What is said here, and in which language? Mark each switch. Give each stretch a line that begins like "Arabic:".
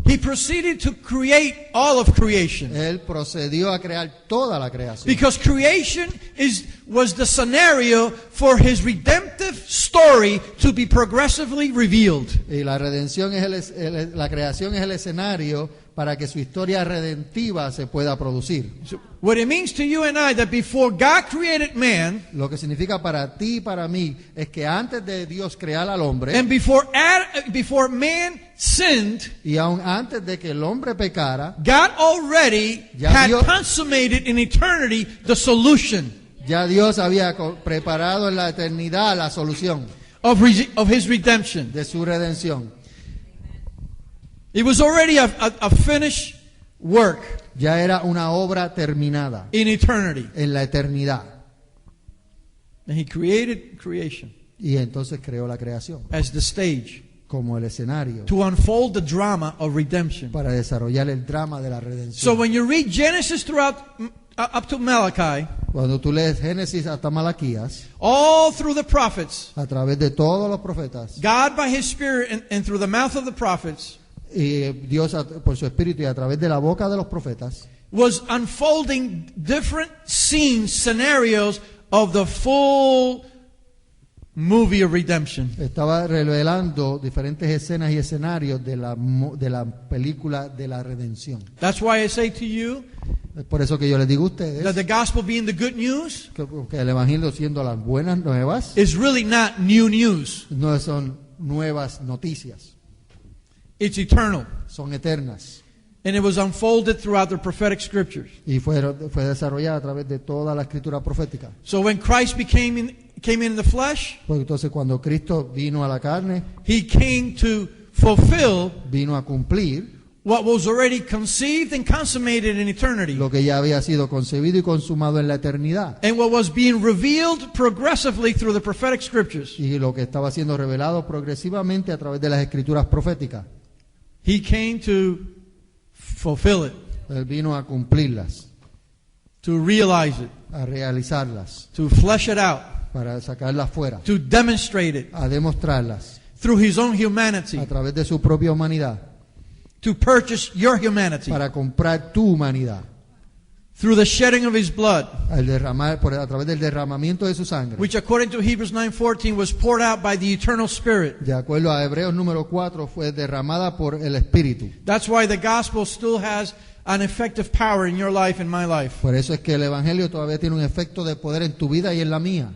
English: he proceeded to create all of creation.
Spanish: él procedió a crear toda la creación.
English: Because creation was the scenario for his redemptive story to be progressively revealed.
Spanish: Y la redención la creación es el escenario para que su historia redentiva se pueda producir.
English: So what it means to you and I, that before God created man,
Spanish: Lo que significa para ti y para mí es que antes de Dios crear al hombre,
English: and before man sinned,
Spanish: y aún antes de que el hombre pecara,
English: God already
Spanish: Ya
English: had
Spanish: Dios-
English: consummated in eternity the solution
Spanish: ya Dios había preparado en la eternidad la solución
English: of his redemption.
Spanish: de su redención.
English: It was already a finished work.
Spanish: Ya era una obra terminada
English: in eternity.
Spanish: en la eternidad.
English: And he created creation
Spanish: Y entonces creó la creación
English: as the stage
Spanish: como el escenario
English: to unfold the drama of redemption.
Spanish: para desarrollar el drama de la
English: So
Spanish: redención.
English: when you read Genesis throughout up to Malachi,
Spanish: Cuando tú lees Génesis hasta Malaquías,
English: all through the prophets,
Spanish: a través de todos los profetas,
English: God by his Spirit and through the mouth of the prophets
Spanish: y Dios por su espíritu y a través de la boca de los profetas,
English: was unfolding different scenes, scenarios of the full movie of redemption.
Spanish: estaba revelando diferentes escenas y escenarios de la película de la redención.
English: That's why I say to you
Spanish: Es por eso que yo les digo a
English: that
Spanish: ustedes
English: the gospel being the good news
Spanish: que el evangelio siendo las buenas nuevas
English: is really not new news.
Spanish: no son nuevas noticias,
English: It's eternal.
Spanish: son eternas
English: And it was unfolded throughout the prophetic scriptures.
Spanish: y fue desarrollada a través de toda la escritura profética.
English: So when Christ came in the flesh,
Spanish: Porque entonces cuando Cristo vino a la carne,
English: he came to fulfill
Spanish: vino a cumplir
English: what was already conceived and consummated in eternity,
Spanish: lo que ya había sido concebido y consumado en la eternidad
English: and what was being revealed progressively through the prophetic scriptures.
Spanish: y lo que estaba siendo revelado progresivamente a través de las escrituras proféticas.
English: He came to fulfill it,
Spanish: Él vino a cumplirlas,
English: to realize it,
Spanish: a realizarlas,
English: to flesh it out,
Spanish: para sacarlas fuera,
English: to demonstrate it
Spanish: a demostrarlas
English: through his own humanity,
Spanish: a través de su propia humanidad,
English: to purchase your humanity
Spanish: para comprar tu humanidad,
English: through the shedding of his blood,
Spanish: a través del derramamiento de su sangre.
English: which according to Hebrews 9:14 was poured out by the eternal Spirit.
Spanish: De acuerdo a Hebreos número 4, fue derramada por el Espíritu.
English: That's why the gospel still has an effective power in your life and my life.
Spanish: Por eso es que el Evangelio todavía tiene un efecto de poder en tu vida y en la mía.